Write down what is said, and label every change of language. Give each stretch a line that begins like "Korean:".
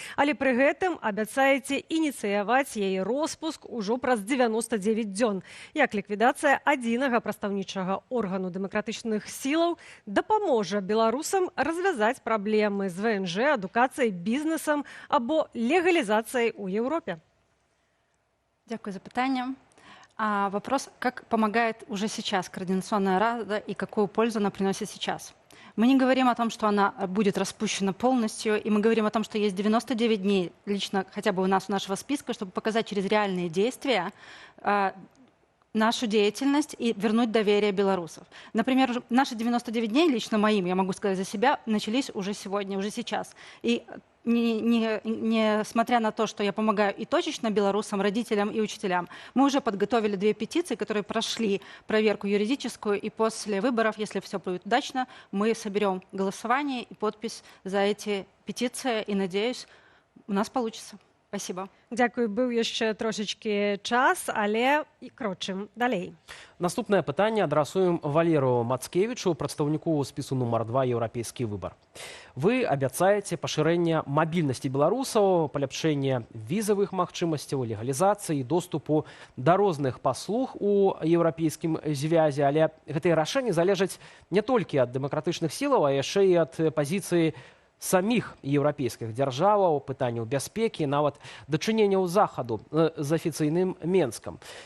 Belarusian: Але пры гэтым абяцаеце ініцыяваць яе роспуск ужо праз 99 дзён. Як ліквідацыя адзінага прадстаўнічага органу дэмакратычных сілаў дапаможа беларусам развязаць праблемы з ВНЖ, адукацыяй, бізнесам або легалізацыяй у Еўропе? Дякую за пытанне.
Russian: Вопрос, как помогает уже сейчас Координационная рада и какую пользу она приносит сейчас. Мы не говорим о том, что она будет распущена полностью, и мы говорим о том, что есть 99 дней, лично хотя бы у нас, у нашего списка, чтобы показать через реальные действия нашу деятельность и вернуть доверие белорусов. Например, наши 99 дней, лично моим, я могу сказать за себя, начались уже сегодня, уже сейчас. И несмотря на то, что я помогаю и точечно белорусам, родителям и учителям, мы уже подготовили 2 петиции, которые прошли проверку юридическую, и после выборов, если все будет удачно, мы соберем голосование и подпись за эти петиции, и, надеюсь, у нас получится. Спасибо.
Belarusian: Дзякую, быў яшчэ трошечки час, але і крочым далей. Наступнае пытанне адрасуем Валеру Мацкевічу, прадстаўніку спісу нумар 2 «Еўрапейскі выбар». Вы абяцаеце пашырэнне мабільнасці беларусаў, паляпшэнне візавых магчымасцяў, легалізацыі, доступу да розных паслуг у еўрапейскім звязе, але гэтыя рашэнні залежаць не толькі ад дэмакратычных сілаў, а яшчэ і ад пазіцыі самих еўрапейскіх дзяржаваў, пытанняў бяспекі, нават дачыненняў захаду з афіцыйным Менскам.